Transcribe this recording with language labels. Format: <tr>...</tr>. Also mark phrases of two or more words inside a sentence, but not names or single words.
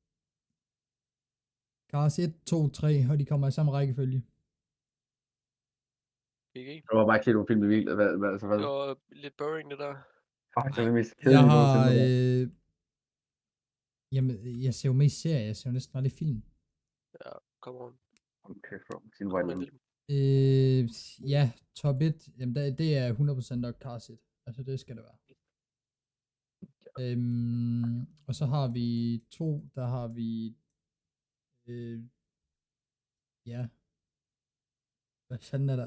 <da>Cars 1, 2, 3, og de kommer i samme rækkefølge. Ikke? Det var bare ikke helt nogle film i vildt. Altså, hvad? Det var lidt boring, det der. Fuck, det er det mest Jeg kedelige har... nogensinde. Jamen, jeg ser jo mest serier, jeg ser jo næsten aldrig film. Ja,</da> <en>come on. Okay, bro.</en> <da>Sin Kom vej med en ned. film. Ja, top 1, jamen det er 100% nok Cars 1. Altså, det skal det være. Og så har vi 2, der har vi... ja. Hvad fanden er der?</da>